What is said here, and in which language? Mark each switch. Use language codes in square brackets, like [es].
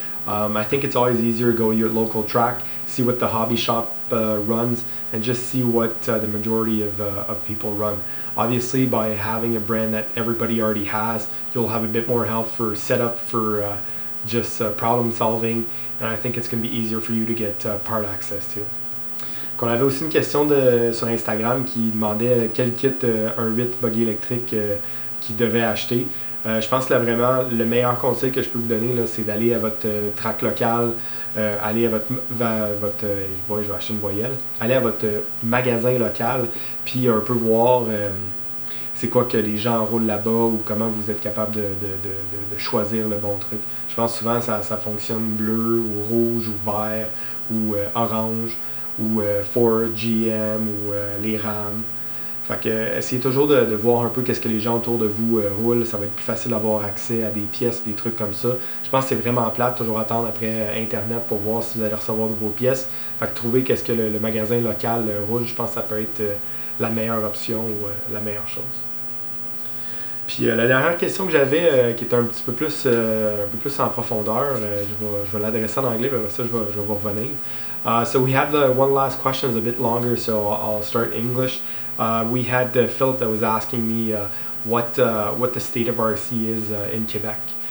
[en] I think it's always easier to go to your local track, see what the hobby shop runs, and just see what the majority of people run. Obviously, by having a brand that everybody already has, you'll have a bit more help for setup, for just problem solving, and I think it's going to be easier for you to get part access to. [fr] On avait aussi une question sur Instagram qui demandait quel kit un 8 buggy électrique qu'il devait acheter. Je pense que là, vraiment, le meilleur conseil que je peux vous donner, là, c'est d'aller à votre track local, aller à votre je vais acheter une voyelle, aller à votre magasin local, puis un peu voir c'est quoi que les gens roulent là-bas ou comment vous êtes capable de choisir le bon truc. Je pense souvent ça fonctionne bleu ou rouge ou vert ou orange, ou Ford, GM ou les RAM. Fait que essayez toujours de voir un peu qu'est-ce que les gens autour de vous roulent. Ça va être plus facile d'avoir accès à des pièces, des trucs comme ça. Je pense que c'est vraiment plate, toujours attendre après Internet pour voir si vous allez recevoir de vos pièces. Fait que trouver qu'est-ce que le magasin local roule, je pense que ça peut être la meilleure option ou la meilleure chose. Puis la dernière question que j'avais, qui était un peu plus en profondeur, je vais l'adresser en anglais, mais après ça, je vais revenir. [en] So we have the one last question, it's a bit longer, so I'll start English. We had Philip that was asking me what the state of RC is in Quebec.